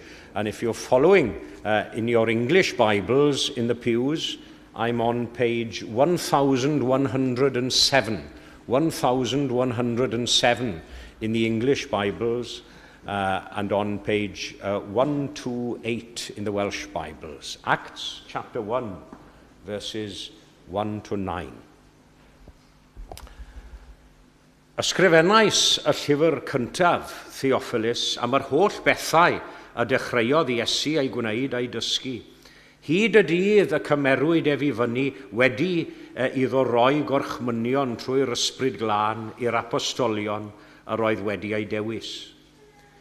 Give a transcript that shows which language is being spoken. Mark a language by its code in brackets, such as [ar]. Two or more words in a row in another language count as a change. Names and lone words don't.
[en] And if you're following in your English Bibles in the pews, I'm on page 1107. 1107 in the English Bibles, and on page 128 in the Welsh Bibles. Acts chapter 1, verses 1 to 9. [cy] Ysgrifennais y llyfr cyntaf, Theophilus, am yr holl bethau a dechreuodd Iesu ei gwneud a'i dysgu. Hyd y dydd y cymerwyd ef I fyny wedi iddo roi gorchmynion trwy'r ysbryd glân i'r apostolion a roedd wedi ei dewis.